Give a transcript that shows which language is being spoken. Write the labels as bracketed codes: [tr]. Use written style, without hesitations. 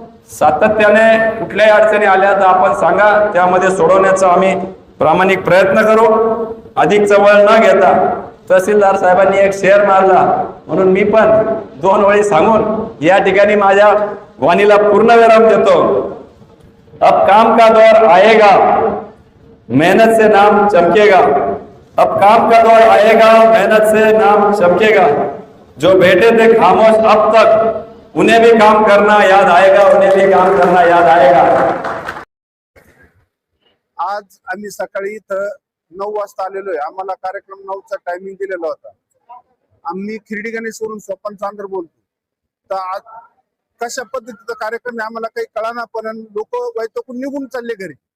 [mr] सातत्याने कुठल्याही अडचणी आल्या तर आपण सांगा, त्यामध्ये सोडवण्याचा आम्ही प्रामाणिक प्रयत्न करू. अधिकचा वेळ न घेता तहसीलदार साहेबांनी एक शेअर मारला म्हणून मी पण 2 ओळी सांगून या ठिकाणी माझ्या वाणीला पूर्णविराम देतो. [hi] अब काम का दौर आएगा, मेहनत से नाम चमकेगा. अब काम का दौर आएगा, मेहनत से नाम चमकेगा. जो बैठे थे खामोश अब तक, उन्हें भी काम करना याद आएगा, उन्हें भी काम करना याद आएगा. [mr] आज आम्ही सकाळी इथं 9 वाजता आलेलो आहे. आम्हाला कार्यक्रम 9चा टायमिंग दिलेला होता. आम्ही खिरडी गणेशवरून स्वपन चांदर बोलतो. तर आज कशा पद्धतीचा कार्यक्रम आहे आम्हाला काही कळाना, पण लोक वैतकून निघून चालले घरी.